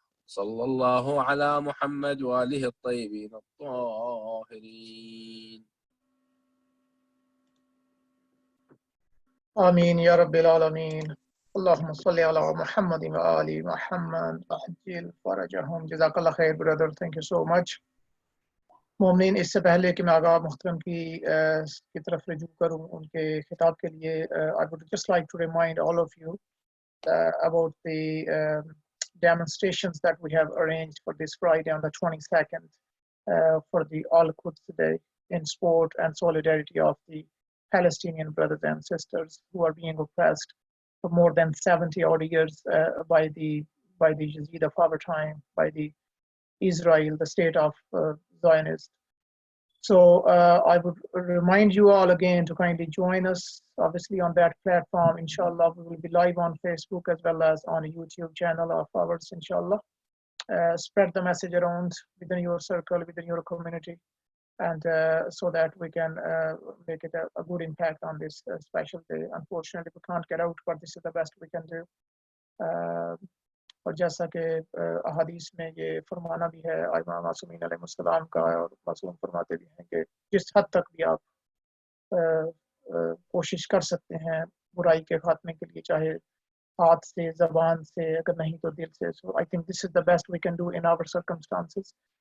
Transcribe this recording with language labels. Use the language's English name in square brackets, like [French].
[Arabic] صلى الله على محمد وآله الطيبين الطاهرين. آمين يا رب العالمين. اللهم صل على محمد وآل محمد وعجل فرجهم. [Urdu] جزاک اللہ خیر برادر, [English] thank you so much. [Urdu] مومنین, اس سے پہلے کہ میں آغا محترم کی طرف رجوع کروں ان کے خطاب کے لیے, [English] I would just like to remind all of you about the demonstrations that we have arranged for this Friday on the 22nd for the Al-Quds Day in support and solidarity of the Palestinian brothers and sisters who are being oppressed for more than 70 odd years by the Yazid of our time, by the Israel, the state of Zionist. So I would remind you all again to kindly join us, obviously, on that platform. Inshallah, we will be live on Facebook as well as on a YouTube channel of ours, inshallah. Spread the message around within your circle, within your community, and so that we can make it a good impact on this special day. Unfortunately, we can't get out, but this is the best we can do. [Urdu] اور جیسا کہ احادیث میں یہ فرمانا بھی ہے امام معصومین علیہ السلام کا, اور معصوم فرماتے بھی ہیں کہ جس حد تک بھی آپ کوشش کر سکتے ہیں برائی کے خاتمے کے لیے, چاہے ہاتھ سے, زبان سے, اگر نہیں تو دل سے. [English] So I think this is the best we can do in our circumstances.